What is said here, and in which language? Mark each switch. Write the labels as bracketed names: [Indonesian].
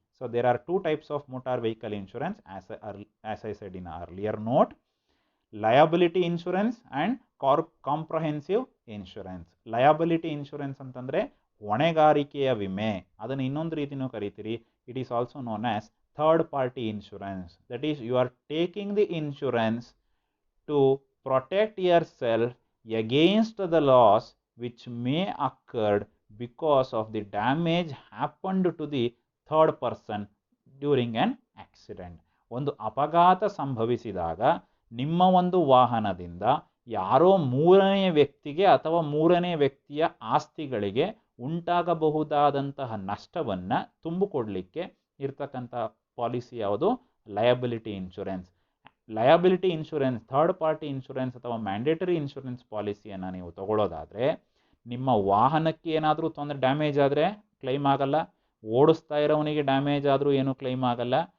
[English] So there are two types of motor vehicle insurance as I said in earlier note. Liability insurance and comprehensive insurance. [Kannada] Liability insurance ಅಂತಂದರೆ ಹೊಣೆಗಾರಿಕೆಯ ವಿಮೆ, ಅದನ್ನು ಇನ್ನೊಂದು ರೀತಿಯೂ ಕರಿತೀರಿ. [English] It is also known as third party insurance. That is you are taking the insurance to protect yourself against the loss which may occur because of the damage happened to the third person during an accident. [Kannada] ಒಂದು ಅಪಘಾತ ಸಂಭವಿಸಿದಾಗ ನಿಮ್ಮ ಒಂದು ವಾಹನದಿಂದ ಯಾರೋ ಮೂರನೇ ವ್ಯಕ್ತಿಗೆ ಅಥವಾ ಮೂರನೇ ವ್ಯಕ್ತಿಯ ಆಸ್ತಿಗಳಿಗೆ ಉಂಟಾಗಬಹುದಾದಂತಹ ನಷ್ಟವನ್ನು ತುಂಬಿಕೊಡ್ಲಿಕ್ಕೆ ಇರ್ತಕ್ಕಂಥ ಪಾಲಿಸಿ ಯಾವುದು? Liability insurance. Liability insurance, third party insurance ಅಥವಾ ಮ್ಯಾಂಡೇಟರಿ ಇನ್ಶೂರೆನ್ಸ್ ಪಾಲಿಸಿಯನ್ನು ನೀವು ತಗೊಳ್ಳೋದಾದರೆ, ನಿಮ್ಮ ವಾಹನಕ್ಕೆ ಏನಾದರೂ ತೊಂದರೆ ಡ್ಯಾಮೇಜ್ ಆದರೆ ಕ್ಲೈಮ್ ಆಗಲ್ಲ, ಓಡಿಸ್ತಾ ಇರೋವನಿಗೆ ಡ್ಯಾಮೇಜ್ ಆದರೂ ಏನೂ ಕ್ಲೈಮ್ ಆಗಲ್ಲ.